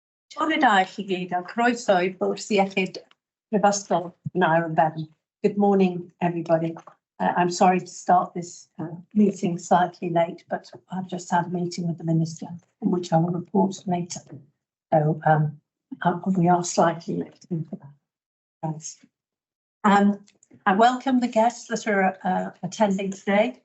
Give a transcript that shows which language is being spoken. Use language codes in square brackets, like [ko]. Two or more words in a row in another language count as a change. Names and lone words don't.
[cy] Siwrna i chi gyd a croeso I bwrs iechyd Prifysgol Nair and Bevan. [en] Good morning, everybody. I'm sorry to start this meeting slightly late, but I've just had a meeting with the Minister, in which I will report later. So we are slightly late into that. Thanks. I welcome the guests that are attending today.